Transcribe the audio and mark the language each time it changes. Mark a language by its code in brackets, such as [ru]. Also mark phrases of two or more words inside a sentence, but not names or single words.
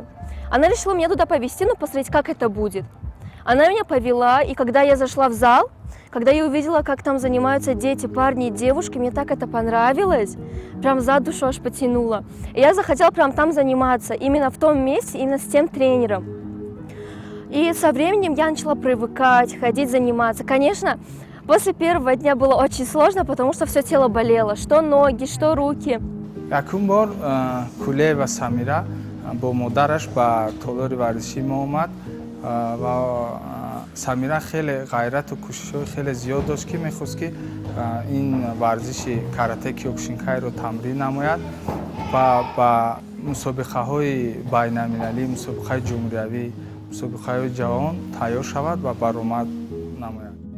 [ru] Она решила меня туда повезти, посмотреть, как это будет. Она меня повела, и когда я зашла в зал, когда я увидела, как там занимаются дети, парни и девушки, мне так это понравилось, прям за душу аж потянуло. И я захотела прям там заниматься, именно в том месте, именно с тем тренером. И со временем я начала привыкать, ходить, заниматься. Конечно, после 1-го дня было очень сложно, потому что все тело болело, что ноги, что руки. [tg] Якун бор Куле ва Самира бо модараш ба толори варзиши мо омад ва Самира хеле ғайрату кӯшишҳои хеле зиёд дошт ки мехост ки ин варзиши карате Киёкушинкайро тамрин намояд ва ба мусобиқаҳои байналмилалӣ, мусобиқаи ҷумҳуриявӣ, мусобиқаҳои ҷаҳон тайёр шавад ва баромад намояд.